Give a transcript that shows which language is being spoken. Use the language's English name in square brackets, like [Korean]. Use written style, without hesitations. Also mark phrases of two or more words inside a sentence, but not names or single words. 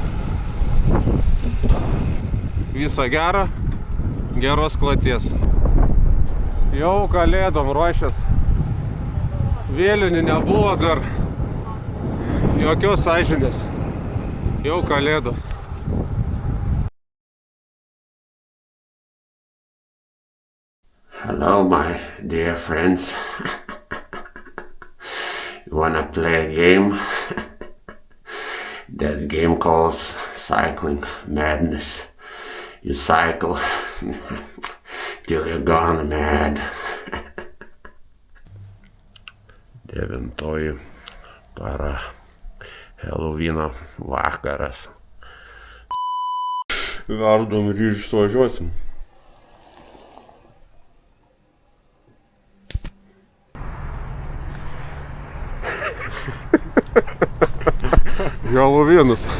[Lithuanian] Visą gerą, geros kloties. Jau kalėdom ruošęs. Vėlinių nebuvo dar. Jokios sąžinės. Jau kalėdos. [English] Hello, my dear friends. You wanna play a game? That game calls Cycling Madness. You cycle till you're gone mad. [Lithuanian] 9 para, Helovyno vakaras. Verdom ryžius važiuosim. Helovynus.